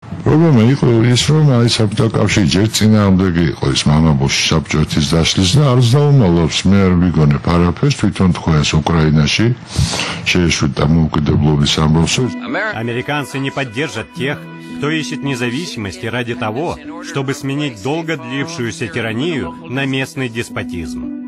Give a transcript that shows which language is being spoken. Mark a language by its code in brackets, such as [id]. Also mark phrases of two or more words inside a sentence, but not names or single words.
[ka] პრობლემა იყო ის, რომ აი საბჭოთა კავშირი ჯერ წინააღმდეგი იყო ის მამაბოში საბჭოეთის დაშლის და არც დაუმალავს, მე არ ვიგონებ არაფერს, თვითონ თქვა ეს უკრაინაში შეეშვით დამოუკიდებლობის ამბავსო. [ru] Американцы не поддержат тех, кто ищет независимости ради того, чтобы сменить долго длившуюся тиранию на местный деспотизм.